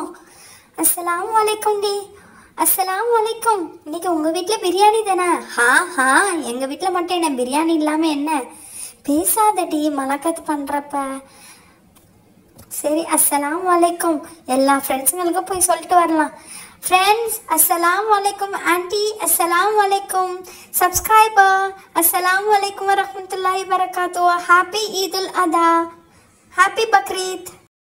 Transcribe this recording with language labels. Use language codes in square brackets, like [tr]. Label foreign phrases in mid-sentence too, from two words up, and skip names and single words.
[ar] السلام عليكم டி. السلام عليكم. [ta] இன்னைக்கு உங்க வீட்ல பிரியாணி தானே? ஹா எங்க வீட்ல மட்டும் என்ன பிரியாணி இல்லாம என்ன? பேசாதடி மலக்கத் பண்றப்ப. சரி [ar] السلام عليكم. [ta] எல்லா ஃப்ரெண்ட்ஸுங்களுக்கும் போய் சொல்லிட்டு வரலாம். [en] Friends, [ar] السلام عليكم. Auntie, السلام عليكم. Subscriber, السلام عليكم و رحمة الله و بركاته. [en] Happy Eid al Adha. Happy Bakrid.